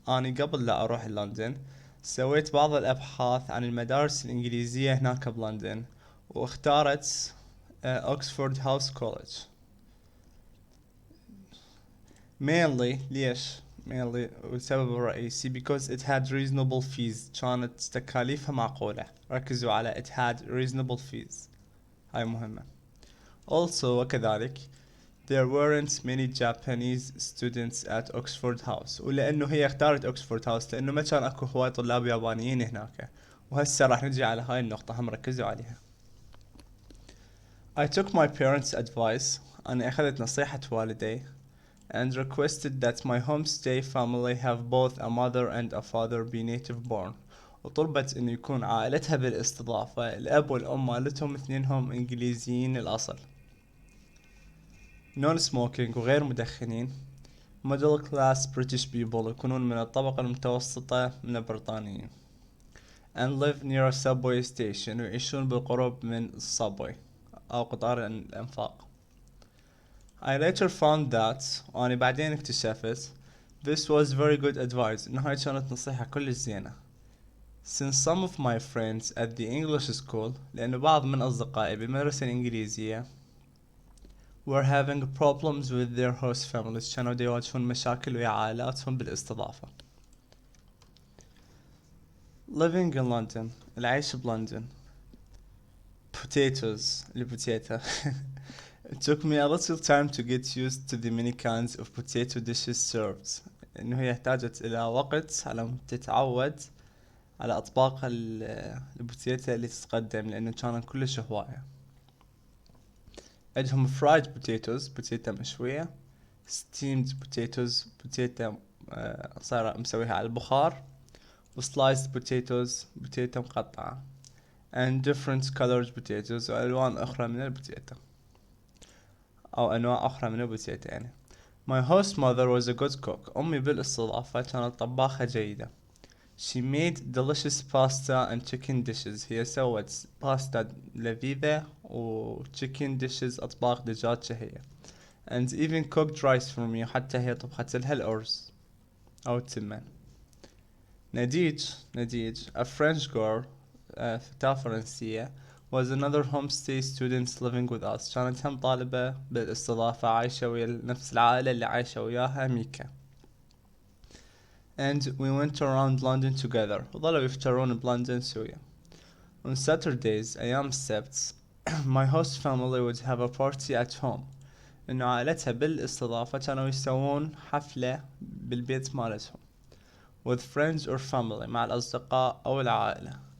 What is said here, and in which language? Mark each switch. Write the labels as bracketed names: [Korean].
[Arabic] أنا قبل لا أروح لندن سويت بعض الأبحاث عن المدارس الإنجليزية هناك بلندن واختارت Oxford House College. [English] mainly [Arabic] ليش؟ [English] mainly [Arabic] والسبب الرئيسي [English] because it had reasonable fees [Arabic] كانت تكاليفها معقولة. ركزوا على [English] it had reasonable fees [Arabic] هاي مهمة. [English] also [Arabic] وكذلك [English] there weren't many Japanese students at Oxford House [Arabic] ولأنه هي اختارت Oxford House لأنه ما كان أكو هواي طلاب يابانيين هناك. وهسه راح نجي على هاي النقطة هم ركزوا عليها. [English] I took my parents' advice [Arabic] أنا أخذت نصيحة والدي [English] and requested that my homestay family have both a mother and a father be native born [Arabic] وطلبت إنه يكون عائلتها بالاستضافة الأب والأم مالتهم اثنينهم إنجليزيين الأصل. [English] non smoking [Arabic] وغير مدخنين. [English] middle class British people [Arabic] يكونون من الطبقة المتوسطة من البريطانيين. [English] and live near a subway station [Arabic] ويعيشون بالقرب من الصابوي أو قطار الأنفاق. [English] I later found that [Arabic] وأنا بعدين اكتشفت [English] this was very good advice [Arabic] إنه هاي كانت نصيحة كلش زينة. [English] since some of my friends at the English school [Arabic] لأنه بعض من أصدقائي بالمدرسة الإنجليزية [English] were having problems with their host families [Arabic] كانوا يواجهون مشاكل ويا عائلاتهم بالاستضافة. [English] living in London [Arabic] العيش بلندن. [English] potatoes [Arabic] البوتيتا. [English] it took me a little time to get used to the many kinds of potato dishes served [Arabic] إنه هي احتاجت إلى وقت على ما تتعود على أطباق البوتيتا اللي تتقدم لأنه كانت كلش هواية. عندهم [English] fried potatoes [Arabic] بوتيتا مشوية. [English] steamed potatoes [Arabic] بوتيتا صار مسويها على البخار. [English] sliced potatoes [Arabic] بوتيتا مقطعة. [English] and different colored potatoes [Arabic] وألوان أخرى من البوتيتا أو أنواع أخرى من البوتيتا يعني. [English] my host mother was a good cook [Arabic] أمي بالاستضافة كانت طباخة جيدة. [English] she made delicious pasta and chicken dishes [Arabic] هي سوت باستا لذيذة و [English] chicken dishes [Arabic] أطباق دجاج شهية. [English] and even cooked rice for me [Arabic] حتى هي طبخت لها الأرز أو التمن. نديج [English] a French girl [Arabic] فتاة فرنسية [English] was another homestay student living with us [Arabic] كانت هم طالبة بالاستضافة عايشة ويا نفس العائلة اللي عايشة وياها ميكا. [English] and we went around London together [Arabic] وظلوا يفترون بلندن سويا. [English] on Saturdays [Arabic] أيام السبت [English] my host family would have a party at home [Arabic] إنه عائلتها بالاستضافة كانوا يسوون حفلة بالبيت مالتهم [English] with friends or family [Arabic] مع الأصدقاء أو العائلة.